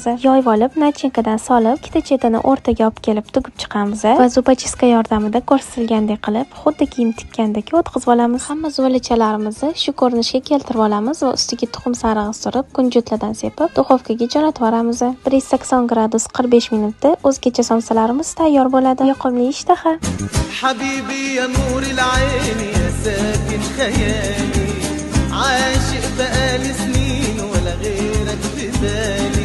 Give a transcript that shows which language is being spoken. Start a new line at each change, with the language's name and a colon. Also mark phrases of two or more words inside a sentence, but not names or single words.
Uzbek: Yoyib olib, nachinkadan solib, ikkita chetini o'rtaga olib kelib tugib chiqamiz va zupachiska yordamida ko'rsatilgandek qilib, xuddi kiyim tikkandek o'tkazib olamiz. Hamma zuvlachalarimizni shu ko'rinishga keltirib olamiz va ustiga tuxum sarig'i surib, kunjutlardan sepib, duxovkaga jo'natib yuboramiz. 180 gradus 45 minutda o'zgacha somsalarimiz tayyor bo'ladi. Yoqimli ishtaha.
Arabic: حبيبي يا نور العين يا ساكن خيالي عاشق بقالي سنين ولا غيرك في بالي